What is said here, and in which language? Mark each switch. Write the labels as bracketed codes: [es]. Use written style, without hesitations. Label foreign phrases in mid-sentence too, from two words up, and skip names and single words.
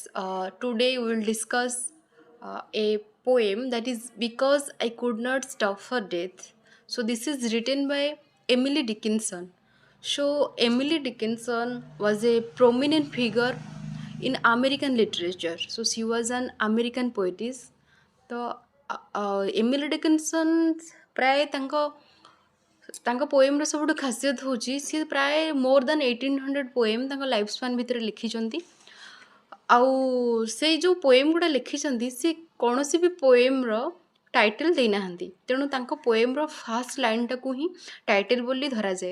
[en] Today we will discuss a poem that is Because I Could Not Stop Her Death. So, this is written by Emily Dickinson. So, Emily Dickinson was a prominent figure in American literature. So, she was an American poetess. [or] ତ ଏମିଲି ଡିକିନସନ୍ ପ୍ରାୟ ତାଙ୍କ ପୋଏମ୍ର ସବୁଠୁ ଖାସିୟତ ହେଉଛି ସିଏ ପ୍ରାୟ [en] more than [or] 1800 ପୋଏମ୍ ତାଙ୍କ [en] life span [or] ଭିତରେ ଲେଖିଛନ୍ତି। ଆଉ ସେଇ ଯେଉଁ ପୋଏମ୍ ଗୁଡ଼ା ଲେଖିଛନ୍ତି ସେ କୌଣସି ବି ପୋଏମ୍ର ଟାଇଟଲ୍ ଦେଇନାହାନ୍ତି, ତେଣୁ ତାଙ୍କ ପୋଏମ୍ର ଫାର୍ଷ୍ଟ ଲାଇନ୍ଟାକୁ ହିଁ ଟାଇଟଲ୍ ବୋଲି ଧରାଯାଏ।